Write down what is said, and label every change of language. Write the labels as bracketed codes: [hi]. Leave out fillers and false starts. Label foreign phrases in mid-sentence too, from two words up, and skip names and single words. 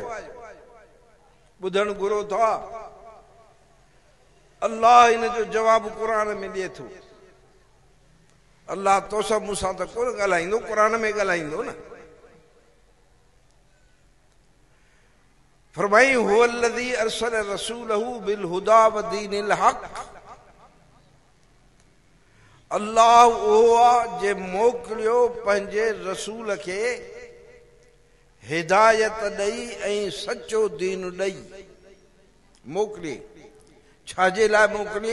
[sd] ॿुधण घुरो था। अल्लाह इन जो जवाब क़ुरान में ॾिए थो। अल्लाह तोसां मूंसां त कोन ॻाल्हाईंदो, क़ुरान में ॻाल्हाईंदो न। [ar] फरमाई هو الذي أرسل رسوله بالهدى ودين الحق. [sd] अल्लाह उहो आहे जे मोकिलियो पंहिंजे रसूल खे हिदायत ॾेई ऐं सचो दीन ॾेई मोकिली। छाजे लाइ मोकिली?